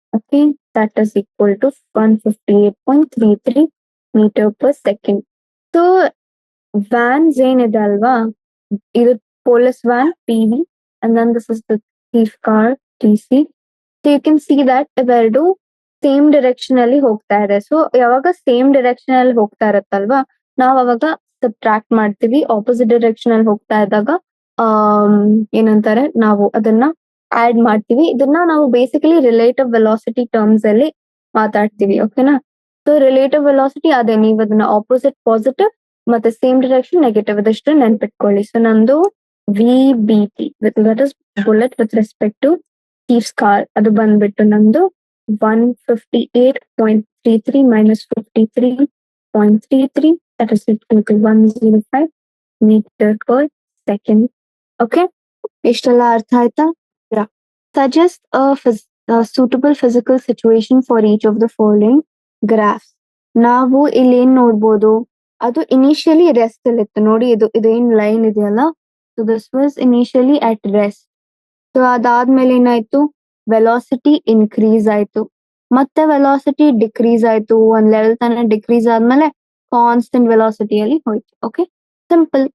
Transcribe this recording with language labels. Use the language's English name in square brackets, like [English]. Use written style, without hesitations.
[English] Okay, that is equal to 158.33 meter per second. So vans [Kannada] ಏನಿದೆ ಅಲ್ವಾ, [English] ಇದು police van PV and then this is the thief car TC. So you can see that [Kannada] ಇವೆರಡು same direction ಅಲ್ಲಿ ಹೋಗ್ತಾ ಇದೆ. So ಯಾವಾಗ same direction ಅಲ್ಲಿ ಹೋಗ್ತಾ ಇರತ್ತಲ್ವಾ, ನಾವ್ ಅವಾಗ ಸಬ್ಟ್ರಾಕ್ಟ್ ಮಾಡ್ತೀವಿ. ಆಪೋಸಿಟ್ ಡೈರೆಕ್ಷನ್ ಅಲ್ಲಿ ಹೋಗ್ತಾ ಇದ್ದಾಗ ಏನಂತಾರೆ, ನಾವು ಅದನ್ನ ಆಡ್ ಮಾಡ್ತೀವಿ. ಇದನ್ನ ನಾವು ಬೇಸಿಕಲಿ ರಿಲೇಟಿವ್ ವೆಲಾಸಿಟಿ ಟರ್ಮ್ಸ್ ಅಲ್ಲಿ ಮಾತಾಡ್ತೀವಿ. ಓಕೆನಾ? ಸೊ ರಿಲೇಟಿವ್ ವೆಲಾಸಿಟಿ ಅದೇ, ನೀವು ಅದನ್ನ ಆಪೋಸಿಟ್ ಪಾಸಿಟಿವ್ ಮತ್ತೆ ಸೇಮ್ ಡೈರೆಕ್ಷನ್ ನೆಗೆಟಿವ್ ಅದಷ್ಟು ನೆನ್ಪಿಟ್ಕೊಳ್ಳಿ. [English] so ನಂದು V B T that is bullet with respect to thief's car, [Kannada] ಅದು ಬಂದ್ಬಿಟ್ಟು ನಂದು [English] 158.33 minus 53.33 that is equal to 105 meter per second. Okay, [Kannada] ಇಷ್ಟೆಲ್ಲ ಅರ್ಥ ಆಯ್ತಾ? [English] Suggest suitable physical situation for each of the following graphs. [Kannada] ನಾವು ಇಲ್ಲಿ ಏನ್ ನೋಡ್ಬೋದು, ಅದು ಇನಿಷಿಯಲಿ ರೆಸ್ಟ್ ಅಲ್ಲಿ ಇತ್ತು ನೋಡಿ, ಇದೇನ್ ಲೈನ್ ಇದೆಯಲ್ಲ, [English] So this was initially at rest. [Kannada] So ಅದಾದ್ಮೇಲೆ ಏನಾಯ್ತು, ವೆಲಾಸಿಟಿ ಇನ್ಕ್ರೀಸ್ ಆಯ್ತು, ಮತ್ತೆ ವೆಲಾಸಿಟಿ ಡಿಕ್ರೀಸ್ ಆಯ್ತು, ಒಂದ್ ಲೆವೆಲ್ ತನಕ ಡಿಕ್ರೀಸ್ ಆದ್ಮೇಲೆ ಕಾನ್ಸ್ಟೆಂಟ್ ವೆಲಾಸಿಟಿಯಲ್ಲಿ ಹೋಯ್ತು. Okay, simple.